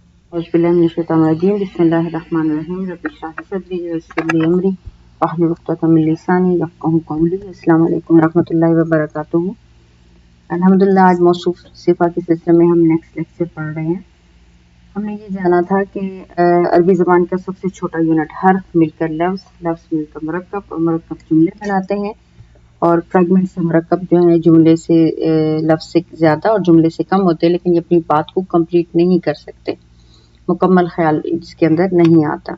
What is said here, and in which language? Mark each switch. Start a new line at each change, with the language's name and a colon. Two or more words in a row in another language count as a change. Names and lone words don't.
Arabic: أعوذ بالله من الشيطان الرجيم بسم الله الرحمن الرحيم رب اشرح لي صدري ويسر لي أمري واحلل عقدة من لساني يفقهوا قولي. السلام عليكم ورحمة الله وبركاته. अल्हम्दुलिल्लाह,
Urdu: آج موصوف صفت کے سلسلے میں ہم
English: next lecture
Urdu: پڑھ رہے ہیں. ہم نے یہ جانا تھا کہ عربی زبان کا سب سے چھوٹا یونٹ حرف مل کر لفظ، لفظ مل کر مرکب اور مرکب جملے بناتے ہیں، اور فریگمنٹ سے مرکب جو ہے جملے سے لفظ سے زیادہ اور جملے سے کم ہوتے ہیں، لیکن یہ اپنی بات کو کمپلیٹ نہیں کر سکتے، مکمل خیال اس کے اندر نہیں آتا.